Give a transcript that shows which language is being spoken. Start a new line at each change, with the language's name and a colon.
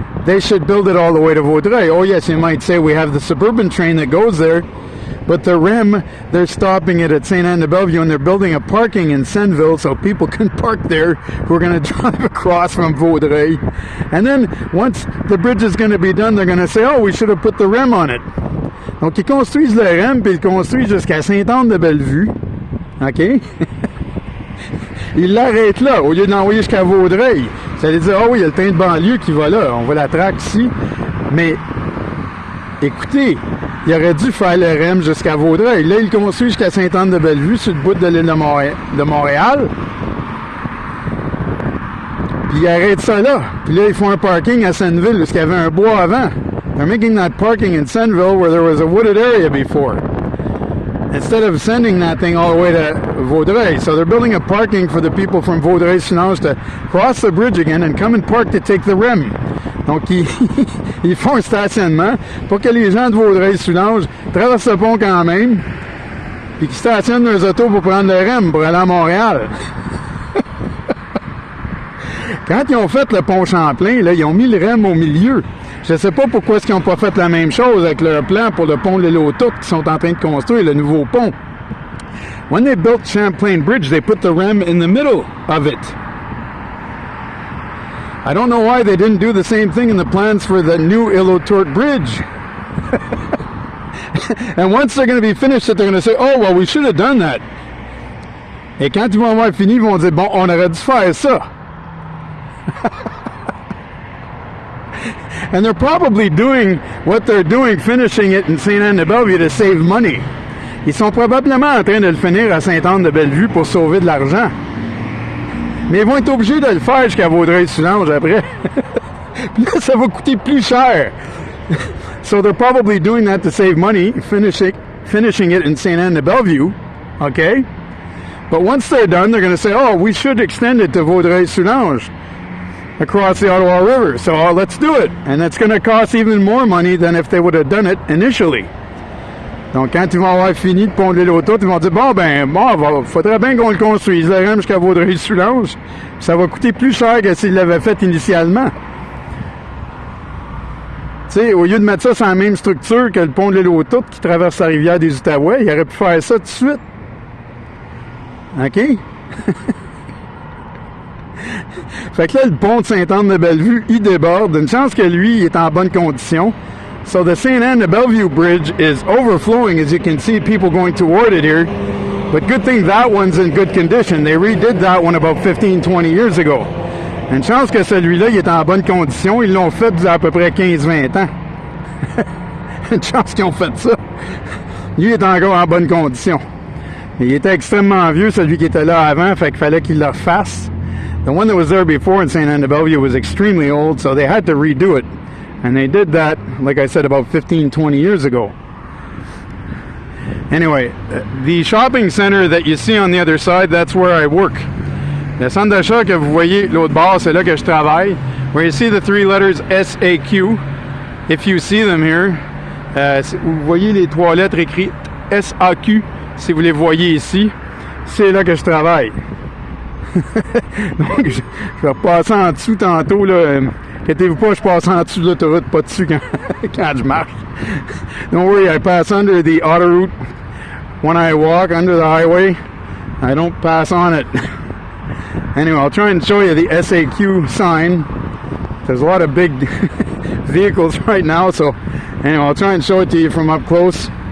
English: They should build it all the way to Vaudreuil. Oh yes, you might say we have the suburban train that goes there, but the REM, they're stopping it at Sainte-Anne-de-Bellevue, and they're building a parking in Senneville so people can park there who are going to drive across from Vaudreuil. And then once the bridge is going to be done, they're going to say, oh, we should have put the REM on it.
French: Donc ils construisent le REM, puis ils construisent jusqu'à Sainte-Anne-de-Bellevue. OK? Ils l'arrêtent là, au lieu de l'envoyer jusqu'à Vaudreuil. Ça veut dire, ah oui, il y a le train de banlieue qui va là, on voit la traque ici. Mais, écoutez, il aurait dû faire le REM jusqu'à Vaudreuil. Là, il construit jusqu'à Sainte-Anne-de-Bellevue, sur le bout de l'île de Montréal. Puis il arrête ça là. Puis là, ils font un parking à Senneville, parce qu'il y avait un bois avant.
English: They're making that parking in Senneville where there was a wooded area before, instead of sending that thing all the way to Vaudreuil. So they're building a parking for the people from Vaudreuil-Soulanges to cross the bridge again and come and park to take the REM.
French: Donc, ils font un stationnement pour que les gens de Vaudreuil-Soulanges traversent le pont quand même, puis qu'ils stationnent leurs autos pour prendre le REM pour aller à Montréal. Quand ils ont fait le pont Champlain, là, ils ont mis le REM au milieu. Je ne sais pas pourquoi est-ce qu'ils n'ont pas fait la même chose avec leur plan pour le pont de l'île aux Tourtes qu'ils sont en train de construire, le nouveau pont.
English: When they built Champlain Bridge, they put the REM in the middle of it. I don't know why they didn't do the same thing in the plans for the new Île-aux-Tourtes Bridge. And once they're going to be finished, they're going to say, oh, well, we should have done that.
French: Et quand ils vont avoir fini, ils vont dire, bon, on aurait dû faire ça.
English: And they're probably doing what they're doing, finishing it in Sainte-Anne-de-Bellevue to save money.
French: Ils sont probablement en train de le finir à Sainte-Anne-de-Bellevue pour sauver de l'argent. Mais ils vont être obligés de le faire jusqu'à Vaudreuil-Soulanges après. Puis là, ça va coûter plus cher.
English: So they're probably doing that to save money, finishing it in Sainte-Anne-de-Bellevue. Okay? But once they're done, they're going to say, oh, we should extend it to Vaudreuil-Soulanges across the Ottawa River. So let's do it. And it's going to cost even more money than if they would have done it initially.
French: Donc, quand ils vont avoir fini de pondre l'île aux Tourtes, ils vont dire, bon, faudrait bien qu'on le construise, le REM jusqu'à Vaudreuil-Soulanges. Ça va coûter plus cher que s'ils l'avaient fait initialement. Tu sais, au lieu de mettre ça sur la même structure que le pont de l'île aux Tourtes qui traverse la rivière des Outaouais, il aurait pu faire ça tout de suite. OK? Fait que là, le pont de Sainte-Anne-de-Bellevue, il déborde. Une chance que lui, il est en bonne condition.
English: So the Sainte-Anne-de-Bellevue Bridge is overflowing, as you can see people going toward it here. But good thing that one's in good condition. They redid that one about 15, 20 years ago.
French: Une chance que celui-là, il est en bonne condition. Ils l'ont fait il y a à peu près 15-20 ans. Une chance qu'ils ont fait ça. Lui est encore en bonne condition. Il était extrêmement vieux, celui qui était là avant, fait qu'il fallait qu'il le refasse.
English: The one that was there before in Sainte-Anne-de-Bellevue was extremely old, so they had to redo it. And they did that, like I said, about 15, 20 years ago. Anyway, the shopping center that you see on the other side, that's where I work.
French: Le centre d'achat que vous voyez l'autre bord, c'est là que je travaille.
English: Where you see the 3 letters SAQ, if you see them here,
French: vous voyez les 3 lettres écrites SAQ, si vous les voyez ici, c'est là que je travaille. Donc, je vais passer en dessous tantôt, là. Inquiétez-vous pas, je passe en dessous de l'autoroute, pas dessus quand, quand je marche.
English: Don't worry, I pass under the autoroute when I walk under the highway. I don't pass on it. Anyway, I'll try and show you the SAQ sign. There's a lot of big vehicles right now, so anyway, I'll try and show it to you from up close.